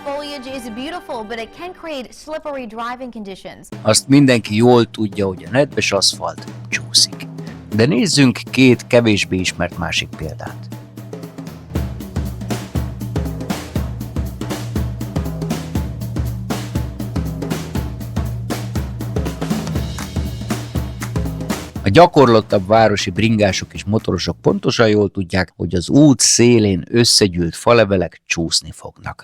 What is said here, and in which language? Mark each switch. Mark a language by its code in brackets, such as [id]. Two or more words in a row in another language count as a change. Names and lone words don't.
[en] foliage is beautiful, but it can create slippery driving conditions. [hu] Azt mindenki jól tudja, hogy a nedves aszfalt csúszik. De nézzünk két kevésbé ismert másik példát. A gyakorlottabb városi bringások és motorosok pontosan jól tudják, hogy az út szélén összegyűlt falevelek csúszni fognak.